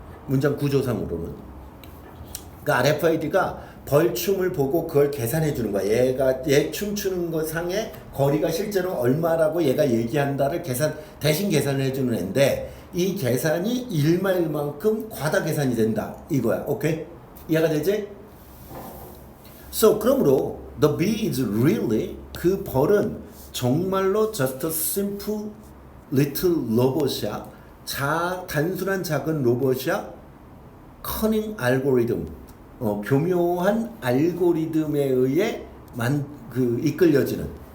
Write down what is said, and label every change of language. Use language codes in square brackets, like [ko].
[ko] 문장 구조상으로는. 그러니까 RFID가 벌춤을 보고 그걸 계산해 주는 거야. 얘 춤추는 것 상의 거리가 실제로 얼마라고 얘가 얘기한다를 대신 계산을 해주는 애인데 이 계산이 1마일만큼 과다 계산이 된다. 이거야. 오케이? 이해가 되지? [en] So, [ko] 그러므로 [en] the bee is really [ko] 그 벌은 정말로 [en] just a simple little robot이야. [ko] 단순한 작은 로봇이야. [en] cunning algorithm. [ko] 교묘한 알고리즘에 의해 이끌려지는.